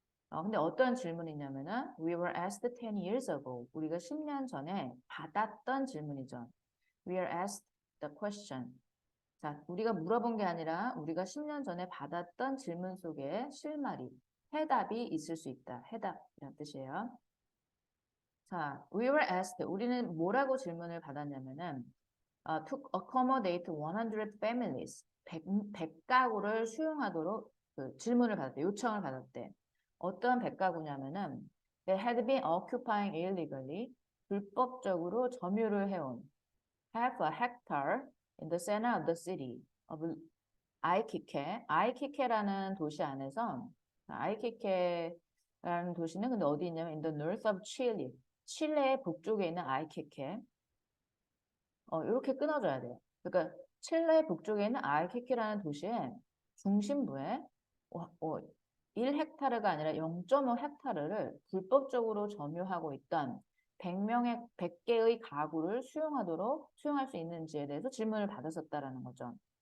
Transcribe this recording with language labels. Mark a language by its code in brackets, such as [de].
[ko] 근데 어떤 질문이냐면은 [en] We were asked 10 years ago. [ko] 우리가 10년 전에 받았던 질문이죠. [en] We are asked the question. [ko] 자, 우리가 물어본 게 아니라 우리가 10년 전에 받았던 질문 속에 실마리, 해답이 있을 수 있다. 해답이란 뜻이에요. 자, [en] we were asked. [ko] 우리는 뭐라고 질문을 받았냐면은 [en] to accommodate 100 families. [ko] 100가구를 수용하도록 그 질문을 받았대. 요청을 받았대. 어떤 100가구냐면은 [en] they had been occupying illegally. [ko] 불법적으로 점유를 해온 [en] half a hectare in the center of the city of [ko] 아이키케라는 도시 안에서 아이키케라는 도시는 근데 어디 있냐면 [en] in the north of Chile. [ko] 칠레의 북쪽에 있는 아이키케. 이렇게 끊어줘야 돼요. 그러니까 칠레 북쪽에 있는 아이키키라는 도시의 중심부에 1헥타르가 아니라 0.5헥타르를 불법적으로 점유하고 있던 100개의 가구를 수용할 수 있는지에 대해서 질문을 받았었다라는 거죠.